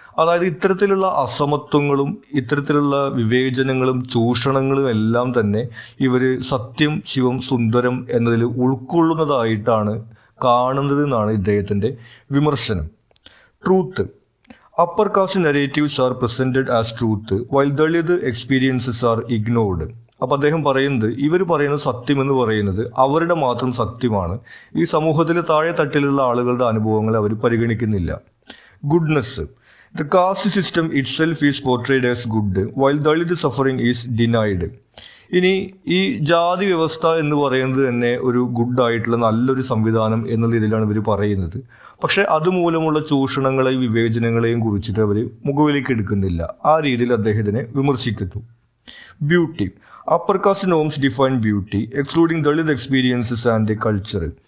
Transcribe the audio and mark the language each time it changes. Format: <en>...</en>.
<ml>അതായത് ഇത്തരത്തിലുള്ള അസമത്വങ്ങളും ഇത്തരത്തിലുള്ള വിവേചനങ്ങളും ചൂഷണങ്ങളും എല്ലാം തന്നെ ഇവർ സത്യം, ശിവം, സുന്ദരം എന്നതിൽ ഉൾക്കൊള്ളുന്നതായിട്ടാണ് കാണുന്നത് എന്നാണ് ഇദ്ദേഹത്തിൻ്റെ വിമർശനം. Truth.</ml> <en>Upper caste narratives are presented as truth while Dalit experiences are ignored.</en> <ml>അപ്പോൾ അദ്ദേഹം പറയുന്നത് ഇവർ പറയുന്ന സത്യം എന്ന് പറയുന്നത് അവരുടെ മാത്രം സത്യമാണ്, ഈ സമൂഹത്തിലെ താഴെ തട്ടിലുള്ള ആളുകളുടെ അനുഭവങ്ങൾ അവർ പരിഗണിക്കുന്നില്ല.</ml> <en>Goodness. The caste system itself is portrayed as good, while Dalit suffering is denied.</en> <ml>ഇനി ഈ ജാതി വ്യവസ്ഥ എന്ന് പറയുന്നത് തന്നെ ഒരു ഗുഡായിട്ടുള്ള നല്ലൊരു സംവിധാനം എന്നുള്ള രീതിയിലാണ് ഇവർ പറയുന്നത്. പക്ഷേ അതുമൂലമുള്ള ചൂഷണങ്ങളെയും വിവേചനങ്ങളെയും കുറിച്ചിട്ട് അവർ മുഖവിലേക്ക് എടുക്കുന്നില്ല. ആ രീതിയിൽ അദ്ദേഹത്തിനെ വിമർശിക്കുന്നു.</ml> <en>Beauty. Upper caste norms define beauty excluding Dalit experiences and culture.</en>